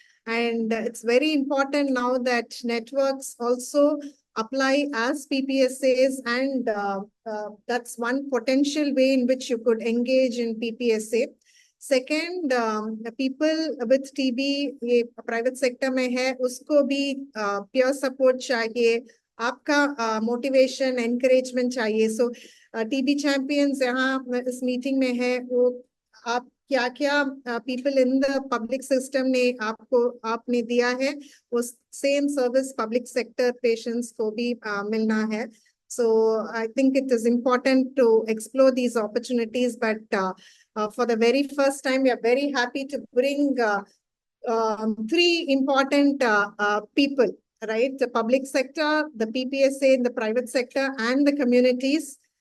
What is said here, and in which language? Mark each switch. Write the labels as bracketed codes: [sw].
[en] And it's very important now that networks also apply as PPSAs, and that's one potential way in which you could engage in PPSA. Second, the people with TB ये private sector में है, [hi] उसको भी [en] peer support चाहिए, आपका motivation, encouragement चाहिए. [hi] So TB champions यहाँ इस meeting में है, वो आप क्या [en] people in the public system [hi] ने आपने दिया है, उस same service public sector patients को भी मिलना है. [en] So I think it is important to explore these opportunities, but for the very first time, we are very happy to bring 3 important people, right? The public sector, the PPSA in the private sector, and the communities.